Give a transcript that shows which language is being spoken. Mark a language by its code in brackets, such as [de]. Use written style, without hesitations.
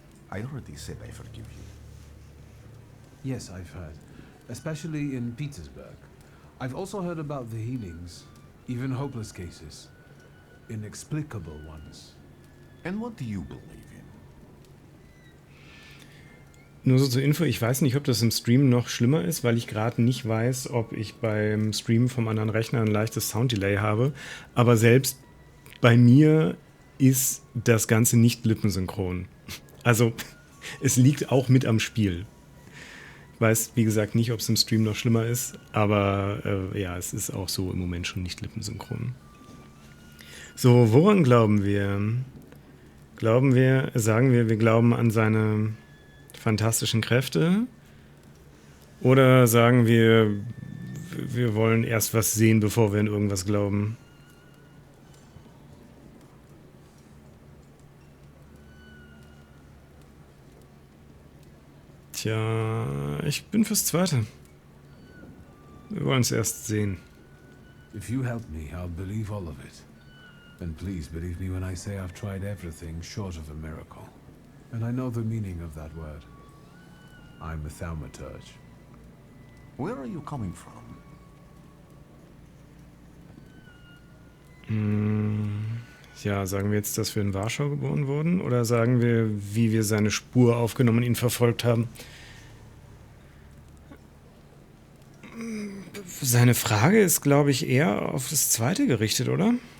[en] I already said I forgive you. Yes, I've heard. Especially in Petersburg. I've also heard about the healings, even hopeless cases. Inexplicable ones. And what do you believe in? [de] Nur so zur Info, ich weiß nicht, ob das im Stream noch schlimmer ist, weil ich gerade nicht weiß, ob ich beim Stream vom anderen Rechner ein leichtes Sounddelay habe. Aber selbst bei mir ist das Ganze nicht lippensynchron. Also, es liegt auch mit am Spiel. Ich weiß, wie gesagt, nicht, ob es im Stream noch schlimmer ist, aber ja, es ist auch so im Moment schon nicht lippensynchron. So, woran glauben wir? Sagen wir glauben an seine fantastischen Kräfte? Oder sagen wir wollen erst was sehen, bevor wir an irgendwas glauben? Tja, ich bin fürs Zweite. Wir wollen es erst sehen. [en] If you help me, I'll believe all of it. And please believe me when I say I've tried everything short of a miracle. And I know the meaning of that word. I'm a Thaumaturge. Where are you coming from? [de] Ja, sagen wir jetzt, dass wir in Warschau geboren wurden? Oder sagen wir, wie wir seine Spur aufgenommen und ihn verfolgt haben? Seine Frage ist, glaube ich, eher auf das Zweite gerichtet, oder?